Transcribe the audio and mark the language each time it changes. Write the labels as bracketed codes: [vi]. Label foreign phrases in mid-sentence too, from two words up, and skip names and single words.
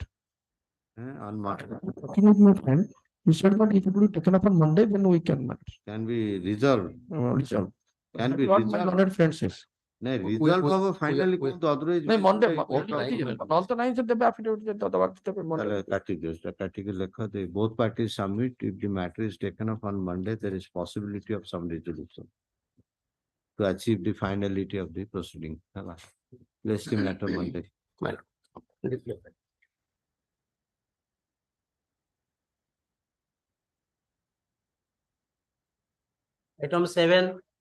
[en] On Monday Talking with my friend, he said that if it will be taken up on Monday, then we can manage. can be resolved. Resolve. Can be What my resolved. learned friend says. No, resolve hବ finally we- କୋଉ otherwise. No, Monday, [or] ତାହେଲେ [en] all the nines of the affidavit, Monday. [or] କାଟିଦିଅ ସେଟା କାଟିକି ଲେଖ [en] they both parties submit if the matter is taken up on Monday there is possibility of some resolution to achieve the finality of the proceeding. [or] ହେଲା? [en] Place the matter Monday. Item 7.